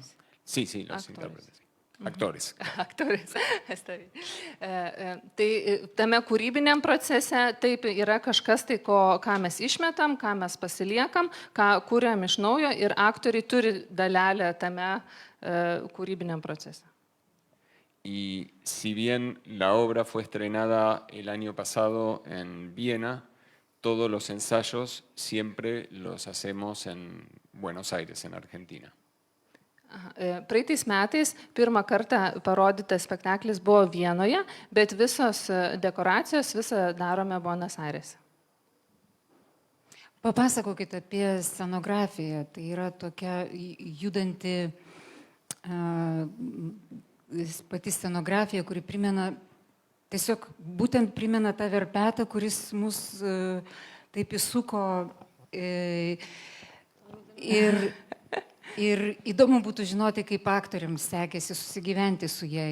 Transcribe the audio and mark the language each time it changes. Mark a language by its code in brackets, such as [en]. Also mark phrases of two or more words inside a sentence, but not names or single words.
[es] Sí, los intérpretes. Actores. [lt] Aktorius. Tai tame kūrybiniam procese taip yra kažkas, tai ką mes išmetam, ką mes pasiliekam, ką kūrėm iš naujo ir aktoriai turi dalelę tame kūrybiniam procese. [es] Y si bien la obra fue estrenada el año pasado en Viena, todos los ensayos siempre los hacemos en Buenos Aires, en Argentina. [lt] Praeitais metais pirmą kartą parodytas spektaklis buvo Vienoje, bet visos dekoracijos visą darome Buenos Aires. Papasakokite apie scenografiją. Tai yra tokia judanti pati scenografija, kuri tiesiog būtent primena tą verpetą, kuris mus taip įsuko ir įdomu būtų žinoti, kaip aktoriams sekėsi susigyventi su ja.